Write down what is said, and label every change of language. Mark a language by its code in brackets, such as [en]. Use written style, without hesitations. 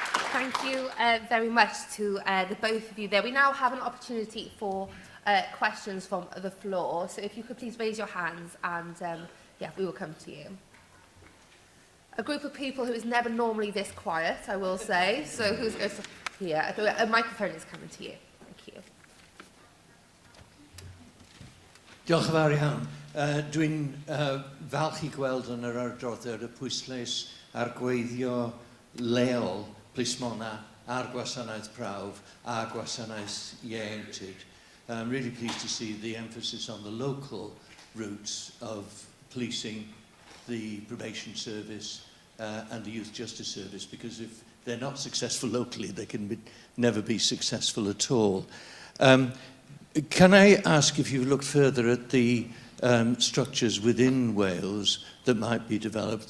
[en] Thank you very much to the both of you there. We now have an opportunity for questions from the floor. So if you could please raise your hands and yeah, we will come to you. A group of people who is never normally this quiet, I will say. So who's going to here? A microphone is coming to you. Thank you. [cy] Diolch yn fawr iawn. Dwi'n falch I gweld yn yr adroddiad y pwyslais ar gweithio leol plismona a'r gwasanaeth prawf a gwasanaeth ieuenctid. [en] I'm really pleased to see the emphasis on the local routes of policing, the probation service and the youth justice service, because if they're not successful locally, they can never be successful at all. Can I ask if you've looked further at the structures within Wales that might be developed?